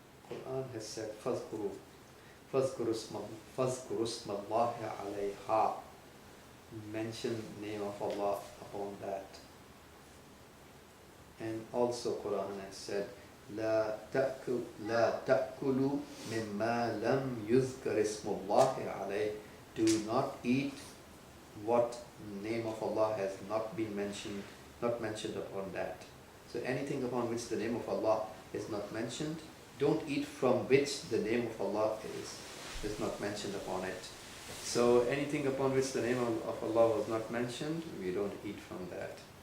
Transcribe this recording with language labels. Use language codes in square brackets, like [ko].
[en] Quran has said, [ar] فَاذْكُرُوا اسْمَ اللَّهِ عَلَيْهَا. [en] Mention name of Allah upon that. And also Quran has said, [ar] لا تأكلوا مما لم يذكر اسم الله عليه. [en] Do not eat what name of Allah has not mentioned upon that. So anything upon which the name of Allah is not mentioned, don't eat from which the name of Allah is not mentioned upon it. So anything upon which the name of Allah was not mentioned, we don't eat from that.